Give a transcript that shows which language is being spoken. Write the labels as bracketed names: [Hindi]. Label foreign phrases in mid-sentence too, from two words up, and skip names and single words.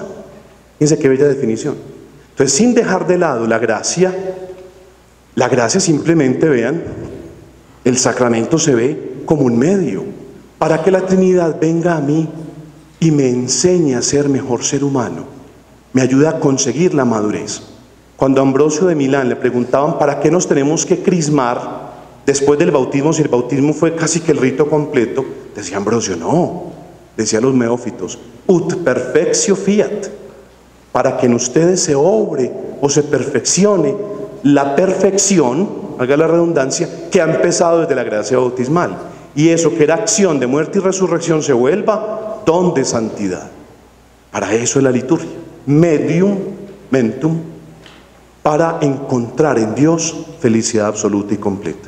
[Spanish] Fíjense qué bella definición. Entonces, sin dejar de lado la gracia simplemente, vean, el sacramento se ve como un medio para que la Trinidad venga a mí y me enseñe a ser mejor ser humano, me ayuda a conseguir la madurez. Cuando a Ambrosio de Milán le preguntaban ¿para qué nos tenemos que crismar después del bautismo, si el bautismo fue casi que el rito completo? Decía Ambrosio, no, decía los neófitos, [Latin] ut perfectio fiat, [Spanish] para que en ustedes se obre o se perfeccione la perfección, haga la redundancia, que ha empezado desde la gracia bautismal, y eso que era acción de muerte y resurrección se vuelva don de santidad. Para eso es la liturgia, [Latin] medium mentum, [Spanish] para encontrar en Dios felicidad absoluta y completa.